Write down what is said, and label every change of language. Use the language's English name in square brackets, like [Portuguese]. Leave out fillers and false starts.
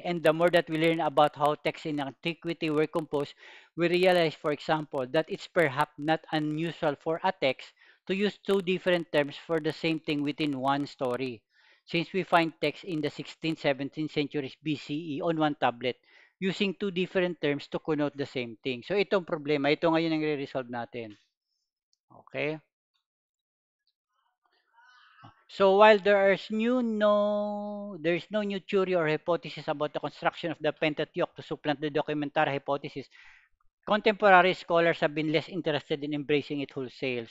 [English] And the more that we learn about how texts in antiquity were composed, we realize, for example, that it's perhaps not unusual for a text to use two different terms for the same thing within one story. Since we find texts in the 16th, 17th centuries BCE on one tablet using two different terms to connote the same thing. [Filipino] So itong problema, ito ngayon ang re-resolve natin. Okay? [English] So while there is no new theory or hypothesis about the construction of the Pentateuch to supplant the documentary hypothesis, contemporary scholars have been less interested in embracing it wholesale.